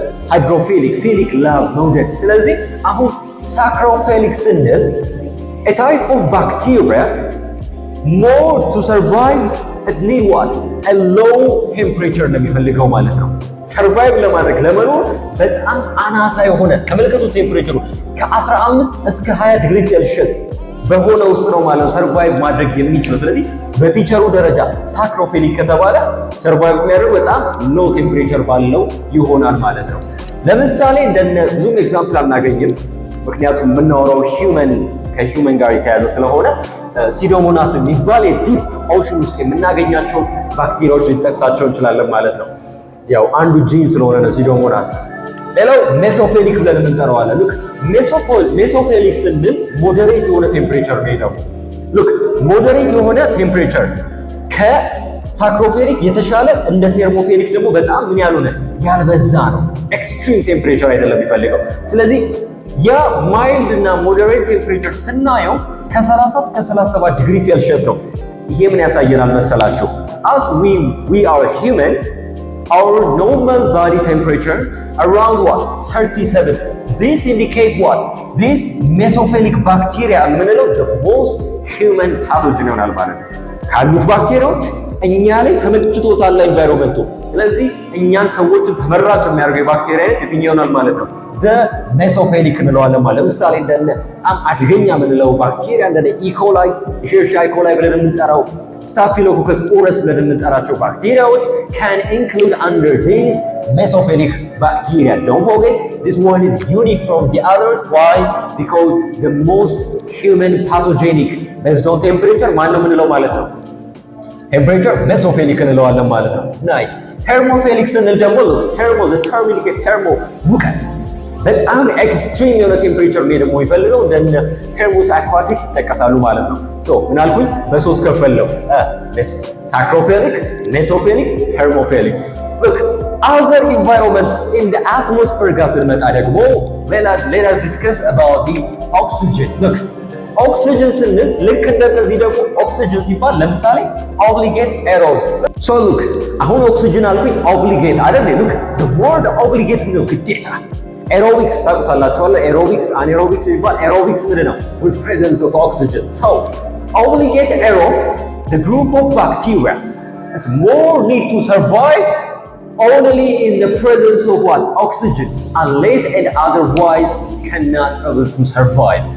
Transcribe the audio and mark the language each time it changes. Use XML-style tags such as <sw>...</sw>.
<am>ሃይድሮፊሊክ። ፊሊክ ላቭ መውደድ። ስለዚህ አሁን ሳክሮፌሊክ ስንል</am> <en>a type of bacteria more to survive it need what? a low temperature</en> <am>ነው የሚፈልገው ማለት ነው። ሰርቫይቭ ለማድረግ ለመኖር በጣም አናሳ የሆነ ተመልከቱት፣ ቴምፕሬቸሩ ከ15 እስከ 20 ዲግሪ ሴልሺየስ በሆነ ውስጥ ነው ማለት ነው ሰርቫይቭ ማድረግ የሚችለው። ስለዚህ በቲቸሩ ደረጃ ሳክሮፌሊክ ከተባለ ሰርቫይቭ የሚያደርገው በጣም ሎው ቴምፕሬቸር ባለው ይሆናል ማለት ነው። ለምሳሌ እንደነ ብዙም ኤግዛምፕል አናገኝም፣ ምክንያቱም የምናወራው ከሂውመን ጋር የተያያዘ ስለሆነ ሲዶሞናስ የሚባል የዲፕ ኦሽን ውስጥ የምናገኛቸው ባክቴሪያዎች ሊጠቅሳቸው እንችላለን ማለት ነው። ያው አንዱ ጂን ስለሆነ ነው ሲዶሞናስ። ሌላው ሜሶፌሊክ ብለን እንጠራዋለን። ሉክ ሜሶፌሊክ ስንል ሞዴሬት የሆነ ቴምፕሬቸር ነው ይለው። ሉክ ሞዴሬት የሆነ ቴምፕሬቸር ከሳክሮፌሊክ የተሻለ፣ እንደ ቴርሞፌሊክ ደግሞ በጣም ምን ያልሆነ ያልበዛ ነው። ኤክስትሪም ቴምፕሬቸር አይደለም የሚፈልገው። ስለዚህ ያ ማይልድ እና ሞዴሬት ቴምፕሬቸር ስናየው ከ30 እስከ 37 ዲግሪ ሴልሺየስ ነው። ይሄ ምን ያሳየናል መሰላችሁ?</am> <en>as we are human, our normal body temperature around what? 37. This indicate what? This mesophilic bacteria</en> <am>የምንለው</am> <en>the most human pathogen</en> <am>ይሆናል ማለት ነው። ካሉት ባክቴሪያዎች እኛ ላይ ተመችቶታል ኢንቫይሮንመንቱ። ስለዚህ እኛን ሰዎችን ተመራጭ የሚያደርገው የባክቴሪያ አይነት የትኛው ይሆናል ማለት ነው? ሜሶፌሊክ እንለዋለን ማለት። ለምሳሌ እንደነ በጣም አደገኛ የምንለው ባክቴሪያ እንደነ ኢኮላይ፣ ኢሸርሺያ ኢኮላይ ብለን የምንጠራው፣ ስታፊሎኮከስ ኦረስ ብለን የምንጠራቸው ባክቴሪያዎች</am> <en>can include under this mesophilic bacteria. Don't forget, this one is unique from the others. Why? Because the most human pathogenic based on temperature</en> <am>ማን ነው የምንለው ማለት ነው? ቴምፕሬቸር ሜሶፌሊክ እንለዋለን ማለት ነው። ናይስ። ቴርሞፌሊክ ስንል ደግሞ ቴርሞ ሙቀት፣ በጣም ኤክስትሪም የሆነ ቴምፕሬቸር ነው ደግሞ የሚፈልገው። እንደነ ቴርሞስ አኳቲክ ይጠቀሳሉ ማለት ነው። ምን አልኩኝ? በሶስት ከፈለው ሳክሮፌሊክ፣ ሜሶፌሊክ፣ ቴርሞፌሊክ።</am> <en>look other environment in the atmosphere</en> <am>ጋር ስንመጣ ደግሞ</am> <en>let us discuss about the oxygen.</en> <am>look ኦክሲጅን ስንል ልክ እንደነዚህ ደግሞ ኦክሲጅን ሲባል ለምሳሌ ኦብሊጌት ኤሮብስ። ሶ ሉክ አሁን ኦክሲጅን አልኩኝ ኦብሊጌት አይደል? ሉክ</am> <en>the word obligate</en> <am>ነው ግዴታ። ኤሮቢክስ ታውቁታላችሁ። ኤሮቢክስ አኔሮቢክስ ሲባል ኤሮቢክስ ምንድን ነው?</am> <en>with presence of oxygen. so obligate aerobes, the group of bacteria is more need to survive only in the presence of what? Oxygen, unless and otherwise cannot able to survive.</en>